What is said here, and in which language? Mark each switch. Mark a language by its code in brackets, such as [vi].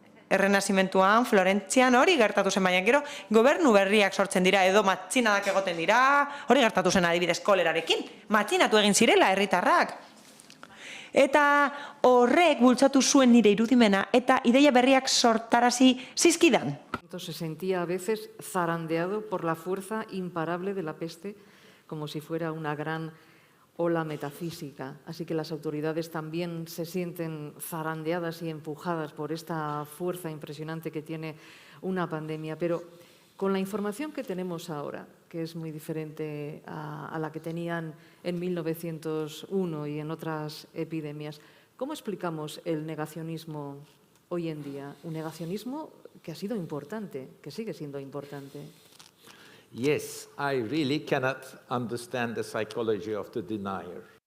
[eu] Errenazimentuan, Florentzian hori gertatu zen, baina gero gobernu berriak sortzen dira, edo matxinadak egoten dira, hori gertatu zen adibidez kolerarekin, matxinatu egin zirela herritarrak. Eta horrek bultzatu zuen nire irudimena eta ideia berriak sortarazi zizkidan. [es] Se sentía a veces zarandeado por la fuerza imparable de la peste, como si fuera una gran ola metafísica. Así que las autoridades también se sienten zarandeadas y empujadas por esta fuerza impresionante que tiene una pandemia. Pero con la información que tenemos ahora, que es muy diferente a la que tenían en 1901 y en otras epidemias, ¿cómo explicamos el negacionismo hoy en día? Un negacionismo que ha sido importante, que sigue siendo importante. [en] Yes, I really cannot understand the psychology of the denier.